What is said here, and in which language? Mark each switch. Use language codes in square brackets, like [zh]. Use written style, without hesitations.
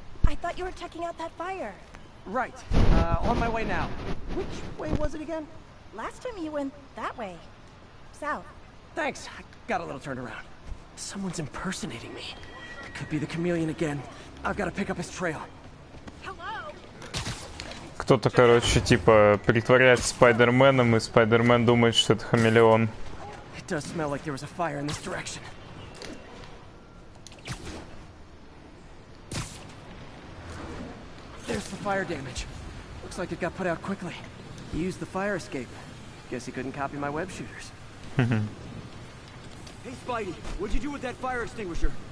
[en] I thought you were checking out that fire. Right. On my way now. Which way was it again? Last time you went that way. South. Thanks. I got a little turned around. Someone's impersonating me. It could be the chameleon again. I've got to pick up his trail. [ru] Кто-то, короче, типа притворяется Спайдерменом, и Спайдермен думает, что это хамелеон. [en] It does smell like there was a fire in this direction. There's the fire damage. Looks like it got put out quickly. He used the fire escape. Guess he couldn't copy my web shooters. Hey, Spidey, what'd you do with that fire extinguisher?